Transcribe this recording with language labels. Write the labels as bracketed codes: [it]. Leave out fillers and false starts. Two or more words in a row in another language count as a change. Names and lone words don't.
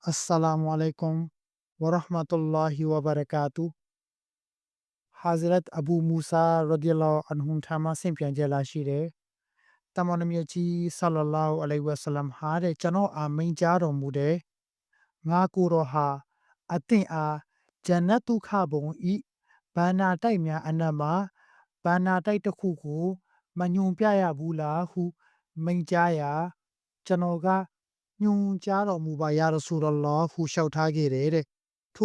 [ar] السلام عليكم ورحمة الله وبركاته. [my] Hazrat Abu Musa [ar] رضي الله عنه [my] ထံမှဆင့်ပြန်ချက်လာရှိတယ်။တမန်တော်မြတ်ကြီး [ar] صلى الله عليه وسلم [my] ဟာတဲ့ကျွန်တော်အားမိန့်ကြားတော်မူတဲ့ငါကိုယ်တော်ဟာအသင်အားဂျန်နတ်ဒုက္ခဘုံဤဘာနာတိုက်များ အနက်မှာဘာနာတိုက်တစ်ခုကိုမညွန်ပြရဘူးလားဟုမိန့်ကြားရာကျွန်တော်ကညွန်ကြားတော်မူပါ [ar] يا رسول الله [my] ဟုလျှောက်ထားခဲ့တယ်တဲ့ထို့